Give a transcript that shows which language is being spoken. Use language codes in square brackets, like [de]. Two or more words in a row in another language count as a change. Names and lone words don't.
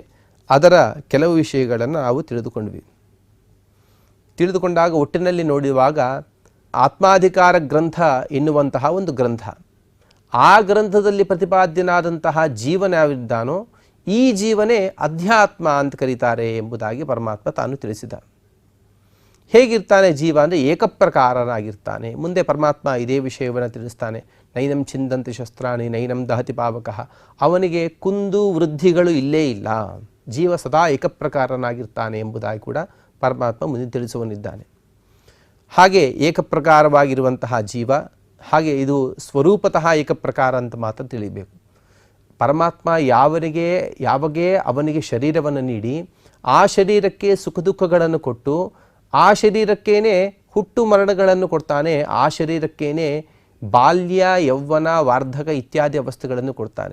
[kn] ಅದರ ಕೆಲವು ವಿಷಯಗಳನ್ನು ನಾವು ತಿಳಿದುಕೊಂಡಾಗ ಒಟ್ಟಿನಲ್ಲಿ ನೋಡುವಾಗ ಆತ್ಮಾಧಿಕಾರ ಗ್ರಂಥ ಎನ್ನುವಂತಹ ಒಂದು ಗ್ರಂಥ, ಆ ಗ್ರಂಥದಲ್ಲಿ ಪ್ರತಿಪಾದ್ಯನಾದಂತಹ ಜೀವನ ಯಾವಿದ್ದಾನೋ ಈ ಜೀವನೇ ಅಧ್ಯಾತ್ಮ ಅಂತ ಕರೀತಾರೆ ಎಂಬುದಾಗಿ ಪರಮಾತ್ಮ ತಾನು ತಿಳಿಸಿದ. ಹೇಗಿರ್ತಾನೆ ಜೀವ ಅಂದರೆ ಏಕಪ್ರಕಾರನಾಗಿರ್ತಾನೆ. ಮುಂದೆ ಪರಮಾತ್ಮ ಇದೇ ವಿಷಯವನ್ನು ತಿಳಿಸ್ತಾನೆ. [sa] ನೈನಂ ಛಿಂದಂತಿ ಶಸ್ತ್ರಾಣಿ ನೈನಂ ದಹತಿ ಪಾವಕಃ, [kn] ಅವನಿಗೆ ಕುಂದು ವೃದ್ಧಿಗಳು ಇಲ್ಲೇ ಇಲ್ಲ, ಜೀವ ಸದಾ ಏಕಪ್ರಕಾರನಾಗಿರ್ತಾನೆ ಎಂಬುದಾಗಿ ಕೂಡ ಪರಮಾತ್ಮ ಮುಂದೆ ತಿಳಿಸುವನಿದ್ದಾನೆ. ಹಾಗೆ ಏಕಪ್ರಕಾರವಾಗಿರುವಂತಹ ಜೀವ, ಹಾಗೆ ಇದು ಸ್ವರೂಪತಃ ಏಕಪ್ರಕಾರ ಅಂತ ಮಾತ್ರ ತಿಳಿಬೇಕು. ಪರಮಾತ್ಮ ಯಾವಾಗೇ ಅವನಿಗೆ ಶರೀರವನ್ನು ನೀಡಿ ಆ ಶರೀರಕ್ಕೆ ಸುಖ ದುಃಖಗಳನ್ನು ಕೊಟ್ಟು ಆ ಶರೀರಕ್ಕೇನೆ ಹುಟ್ಟು ಮರಣಗಳನ್ನು ಕೊಡ್ತಾನೆ, ಆ ಶರೀರಕ್ಕೇನೆ ಬಾಲ್ಯ ಯೌವನ ವಾರ್ಧಕ ಇತ್ಯಾದಿ ಅವಸ್ಥೆಗಳನ್ನು ಕೊಡ್ತಾನೆ.